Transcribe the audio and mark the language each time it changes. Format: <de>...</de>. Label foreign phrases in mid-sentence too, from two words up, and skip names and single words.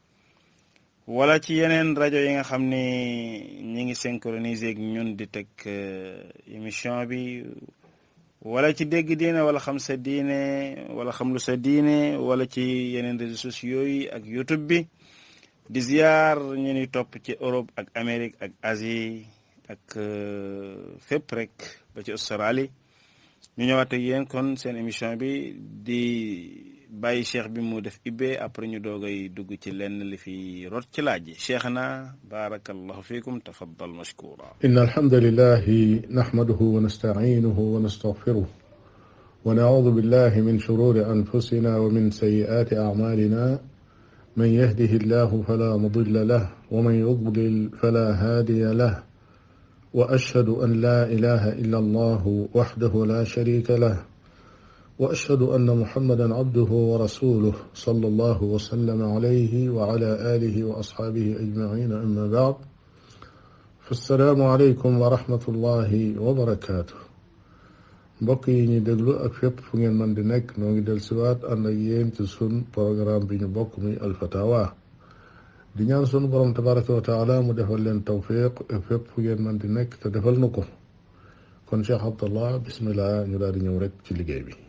<wo>wala ci yeneen rajo yi nga xam ne ñi ngi synchronisé ak ñun di teg émission bi wala ci dégg diine wala xam sa diine wala xam lu sa diine wala ci yeneen</wo> <fr>réseaux sociaux</fr> <wo>yi ak YouTube bi di ziar ñu ni topp ci Europe ak Amérique ak Asie ak fépp rek ba ci Australie ñu ñëwaat ak yéen kon seen émission bi di bàyyi cheikh bi mu def ibbee après ñu doogay dugg ci lenn li fi rot ci laaj yi cheikhna</wo> <ar>بارك الله فيكم تفضل مشكورا. إن الحمد لله نحمده ونستعينه ونستغفره ونعوذ بالله من شرور أنفسنا ومن سيئات أعمالنا من يهده الله فلا مضل له ومن يضلل فلا هادي له وأشهد أن لا إله إلا الله وحده لا شريك له وأشهد أن محمدا عبده ورسوله صلى الله وسلم عليه وعلى آله وأصحابه أجمعين أما بعد فالسلام عليكم ورحمة الله وبركاته</ar> <wo>mbokk yi ñu déglu ak fépp fu ngeen mën di nekk noo ngi del siwaat ànd ak yéen ci sun programme bi ñu bokk muy Alfatawa di ñaan sunu borom</wo> <ar>تبارك وتعالى</ar> <wo>mu defal leen tawfiq ak fépp fu ngeen mën di nekk te defal nu ko kon Cheikh Abdallah bismillah ñu daal di ñëw rek ci liggéey bi.</wo>